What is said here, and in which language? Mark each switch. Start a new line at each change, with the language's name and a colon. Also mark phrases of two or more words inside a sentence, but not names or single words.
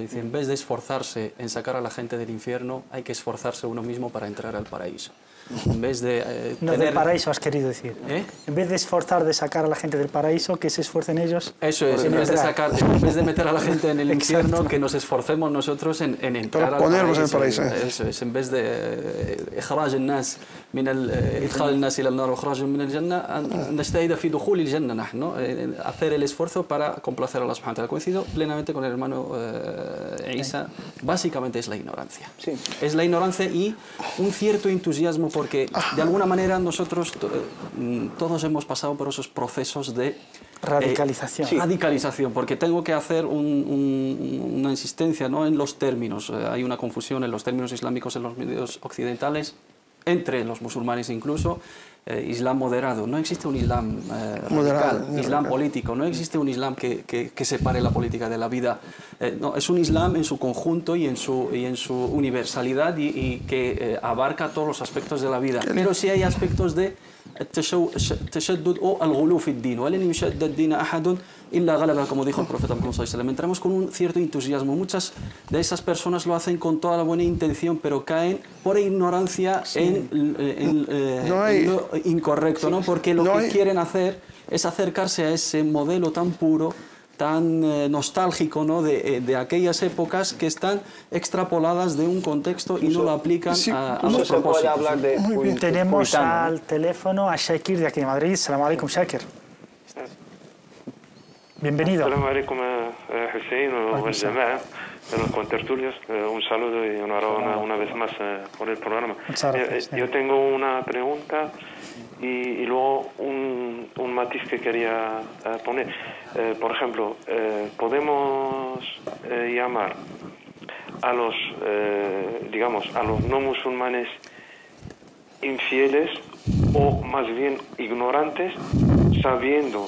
Spanish: Dice, en vez de esforzarse en sacar a la gente del infierno, hay que esforzarse uno mismo para entrar al paraíso. En vez de no, del paraíso has querido decir. En vez de esforzar de sacar a la gente del paraíso, que se esfuercen ellos. Eso es, en vez de meter a la gente en el infierno, que nos esforcemos nosotros en entrar al paraíso. En el paraíso. Eso es, en vez de
Arabic: إخراج الناس من إدخال الناس إلى النار وإخراجهم من الجنة نجتهد في دخول الجنة نحن
Spanish: hacer el esfuerzo para complacer a Allah
Arabic: سبحانه وتعالى.
Spanish: Coincido plenamente con el hermano Isa, básicamente es la ignorancia. Sí. Es la ignorancia y un cierto entusiasmo, porque de alguna manera nosotros todos hemos pasado por esos procesos de radicalización. Radicalización, porque tengo que hacer una insistencia, ¿no?, en los términos. Hay una confusión en los términos islámicos en los medios occidentales, entre los musulmanes incluso. Islam moderado, no existe un Islam radical, Islam político, no existe un Islam que separe la política de la vida. No, es un Islam en su conjunto y en su universalidad y que abarca todos los aspectos de la vida. Pero sí hay aspectos de التشدد o
Arabic: الغلو في الدين ولن يشدد دين أحد إلا غلبه,
Spanish: como dijo el profeta Muhammad
Arabic: صلى الله عليه وسلم.
Spanish: Entramos con un cierto entusiasmo. Muchas de esas personas lo hacen con toda la buena intención, pero caen por ignorancia en lo incorrecto, ¿no? Porque lo que quieren hacer es acercarse a ese modelo tan puro, tan nostálgico, ¿no? de aquellas épocas que están extrapoladas de un contexto y no lo aplican a los propósitos. Tenemos al teléfono a Shakir de aquí de Madrid.
Arabic: سلام عليكم,
Spanish: Shakir. Bienvenido.
Arabic: سلام عليكم,
Spanish: Hussein o el Jama'a, de los contertulios. Un saludo y enhorabuena una vez más por el programa. Yo tengo una pregunta y luego un matiz que quería poner. Por ejemplo, podemos llamar a los, digamos, a los no musulmanes infieles o más bien ignorantes, sabiendo